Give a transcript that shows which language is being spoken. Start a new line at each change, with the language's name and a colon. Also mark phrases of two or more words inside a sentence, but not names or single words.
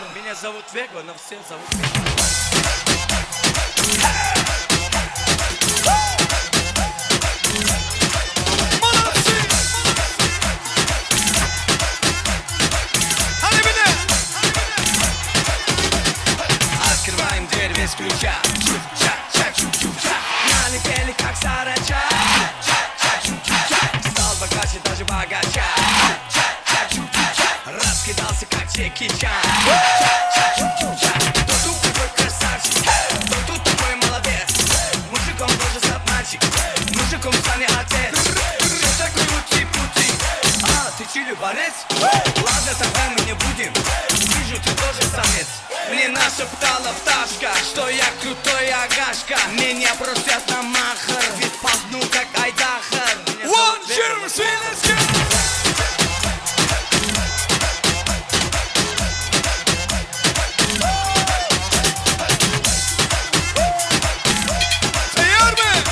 Russian: Меня зовут Вего, но все зовут Вего. Открываем дверь без ключа. Чу-ча-ча-чу-чу-ча. Налетели как сарача. Ча-ча-чу-чу-ча. Стал богаче, даже богача. Ча-ча-чу-чу-ча. Раскидался как Джеки Чан. Ча-ча-чу-чу-ча. Кто тут такой красавчик? Кто тут такой молодец? Мужиком тоже стать мальчик. Мужиком станет отец. Что такое ути-пути? А, ты чили борец? Ладно, тогда мы не будем. Вижу, ты тоже самец. Мне нашептала пташка, что я крутой агашка. Меня просят на махар, ведь пахну как Айдахар.
English: One, two, three, let's go!
Tatar: Tayar mı?